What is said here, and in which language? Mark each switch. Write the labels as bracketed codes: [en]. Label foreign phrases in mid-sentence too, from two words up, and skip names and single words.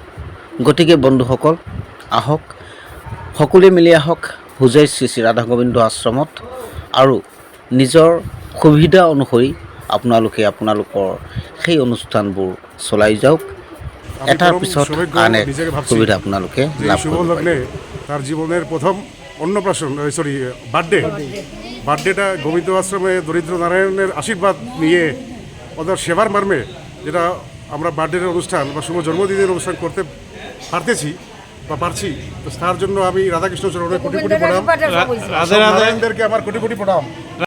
[as] গতিকে বন্ধুসকল, আহক সকলোৱে মিলি আহক হোজাই শ্ৰী শ্ৰী ৰাধা গোবিন্দ আশ্ৰমত, আৰু নিজৰ সুবিধা অনুসৰি আপোনালোকৰ সেই অনুষ্ঠানবোৰ চলাই যাওক। এটাৰ পিছত আন এক সুবিধা আপোনালোকে লাভ কৰিব। [bn] তার জীবনের প্রথম অন্নপ্রাশন বার্থডেটা গোবিন্দ আশ্রমে দরিদ্র নারায়ণের আশীর্বাদ নিয়ে ওদের সেবার মর্মে যেটা আমরা বার্থডের অনুষ্ঠান বা শুভ জন্মদিনের অনুষ্ঠান করতে পারছি, তো তার জন্য আমি রাধাকৃষ্ণ চরণে কোটি কোটি প্রণাম, নারায়ণদেরকে আমার কোটি কোটি প্রণাম।